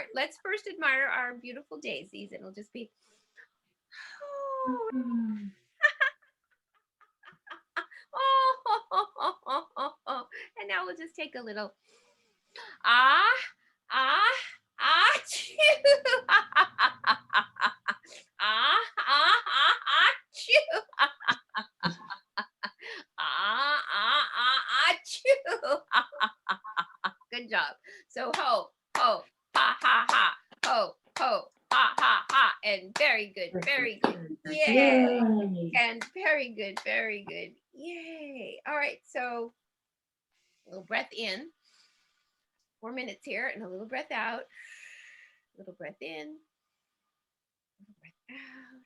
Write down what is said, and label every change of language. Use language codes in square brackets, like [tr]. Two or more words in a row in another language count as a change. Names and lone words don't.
[en] Let's first admire our beautiful daisies, and it'll just be, and now we'll just take a little achoo. Achoo. Good job. So ho, ho, ha, ha, ha, ho, ho, ha, ha, ha, and very good, very good. Yay. And very good, very good. Yay. All right, so a little breath in. 4 minutes here, and a little breath out. A little breath in. A little breath out.